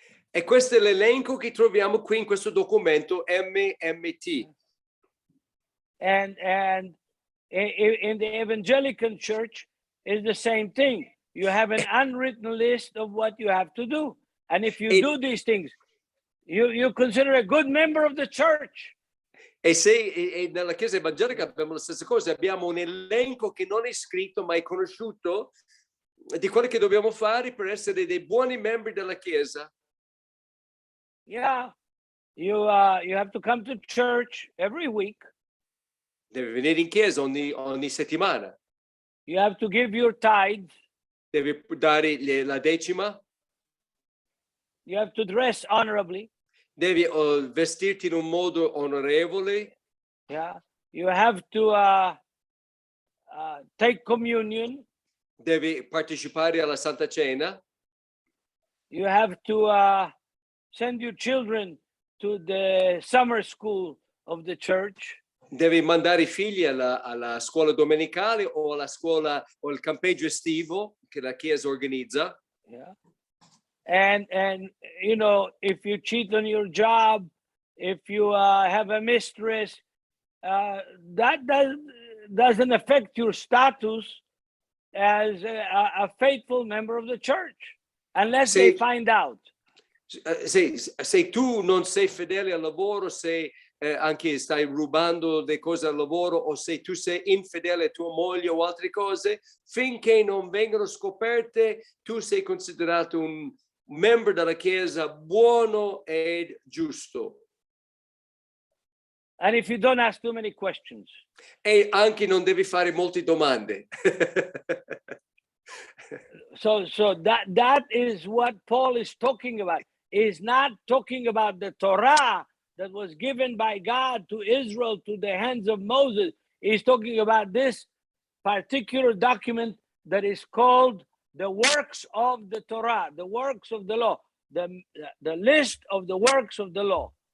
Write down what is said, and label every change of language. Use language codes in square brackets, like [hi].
[it] E questo è l'elenco che troviamo qui in questo documento MMT. [en] And in the evangelical church is the same thing. You have an unwritten list of what you have to do. And if you do these things, you consider a good member of the church. [it] E nella Chiesa evangelica abbiamo la stessa cosa, abbiamo un elenco che non è scritto ma è conosciuto di quello che dobbiamo fare per essere dei buoni membri della Chiesa. [en] Yeah, you have to come to church every week. [it] Devi venire in chiesa ogni settimana. [en] You have to give your tithes. [it] Devi dare la decima. [en] You have to dress honorably. [it] Devi vestirti in un modo onorevole. [en] Yeah. You have to take communion. [it] Devi partecipare alla Santa Cena. [en] You have to send your children to the summer school of the church. [it] Devi mandare i figli alla scuola domenicale o alla scuola o al campeggio estivo che la Chiesa organizza. [en] Yeah. And if you cheat on your job, if you have a mistress, that doesn't affect your status as a faithful member of the church, unless they find out. [it] Se tu non sei fedele al lavoro, se anche stai rubando le cose al lavoro o se tu sei infedele a tua moglie o altre cose, finché non vengono scoperte, tu sei considerato un membro della Chiesa buono ed giusto. [en] And if you don't ask too many questions. [it] E anche non devi fare molte domande. [en] So that is what Paul is talking about. He's not talking about the Torah that was given by God to Israel to the hands of Moses. He's talking about this particular document that is called the works of the Torah, the works of the law, the list of the works of the law.